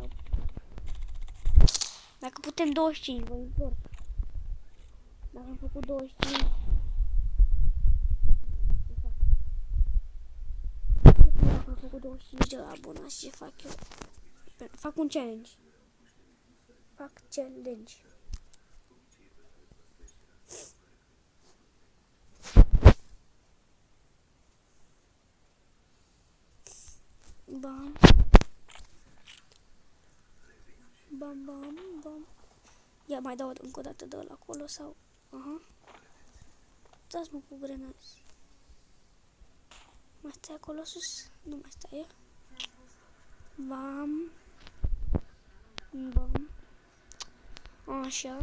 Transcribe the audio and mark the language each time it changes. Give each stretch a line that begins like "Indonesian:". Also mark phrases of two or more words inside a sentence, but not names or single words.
Romanian: Dacă putem 25, vă implor. Dacă am făcut 25, dacă am făcut 25 de abonați, ce fac eu? Fac un challenge. Fac challenge. Bam. Bam, bam, bam. Ia mai dau încă o dată de ăla acolo sau... Aha. Dați-mă cu grenați. Mai stai acolo sus? Nu mai stai el. Bam. Bam. Așa.